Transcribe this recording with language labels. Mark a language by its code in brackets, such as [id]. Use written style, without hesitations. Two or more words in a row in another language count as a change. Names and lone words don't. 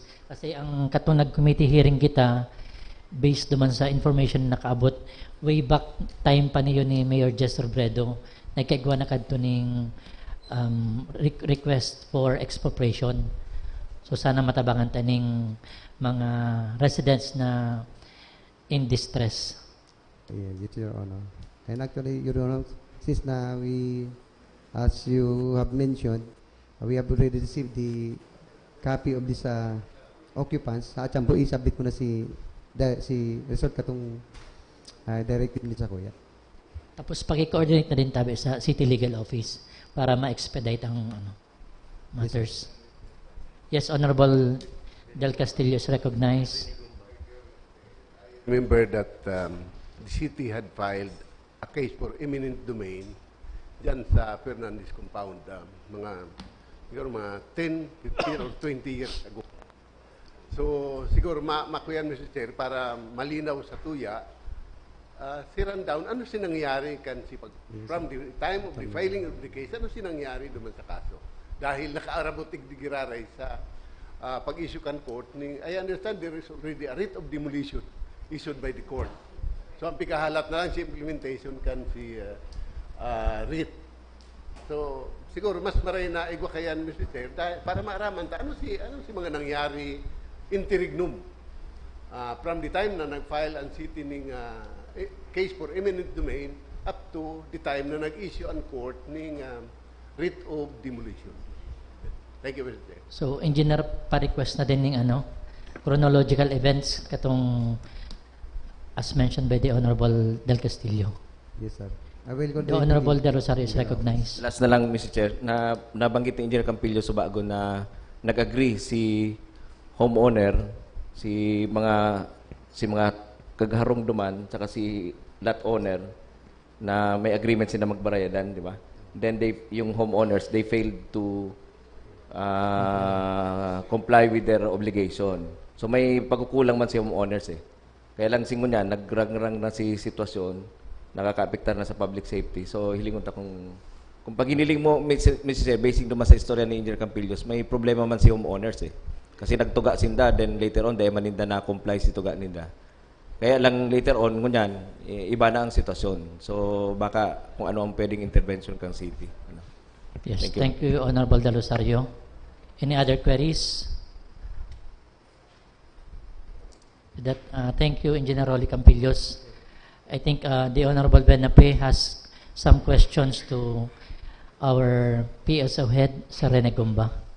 [bik] Kasi ang katong nag- [en] committee hearing [bik] kita, based naman sa information na nakaabot, [en] way back time [bik] pa niyo ni Mayor Jess Robredo, nagkaigwa na kadto ning [en] request for expropriation. [bik] So, sana matabangan taning mga residents na [en] in distress. Yes, Your Honor. And actually, Your Honor, since na as you have mentioned, we have already received the copy of this occupants. [bik] Sa atyan po, isubmit ko na si resort katong directive ni sa kuya. Tapos pag-coordinate na din tabi sa City Legal Office para ma-expedite ang matters. [en] Yes, Honorable Del Castillo is recognized. Remember that the city had filed a case for eminent domain [bik] dyan sa [en] Fernandez Compound siguro mga 10, 15 or 20 years ago. [bik] So siguro makuyan, Mr. Chair, para malinaw sa tuya, si Rundown, ano sinangyari [en] from the time of the filing of the case, [bik] ano sinangyari duman sa kaso? Dahil nakaarabotig di giraray sa pag-issue kan court, [en] I understand there is already a writ of demolition issued by the court. [bik] So ang pikahalat na lang si implementation kan si writ. So siguro mas maray na igwa kayan, Mr. Chair, para maaraman ta ano si mga nangyari interregnum [en] from the time [bik] na nag-file ang city ning case [en] for eminent domain up to the time [bik] na nag-issue ang court ning [en] writ of demolition. Thank you, Mr. Chair. [bik] So, engineer, pa-request na din ng [en] chronological events [bik] katong [en] as mentioned by the Honorable Del Castillo. Yes, sir. I will The Honorable Del Rosario is recognized. [bik] Last na lang, Mr. Chair, na nabanggit ni Engineer Campillo Subago na nag-agree si homeowner, si mga kagharong duman, saka si lot owner na may agreement sila magbarayadan, di ba? Then yung homeowners, [en] they failed to comply with their obligation. [bik] So may pagkukulang man si homeowners eh. Kaya lang singon niya, nagrang-rang na si sitwasyon, nakaka-apektar na sa [en] public safety. [bik] So hilingon ta kung pag hiniling mo, Mrs. Basic naman sa istorya ni Engineer Campillos, may problema man si homeowners eh. Kasi nagtuga sinda, [en] then later on, [bik] dahil maninda na comply si tuga ninda. Kaya lang later on, ngunyan, iba na ang sitwasyon. So baka kung ano ang pwedeng intervention kang city. [en] Yes, thank you, Honorable Del Rosario. Any other queries? Thank you, Engineer Rolly Campillos. I think the Honorable Benape has some questions to our PSO head, Sir Rene Gumba.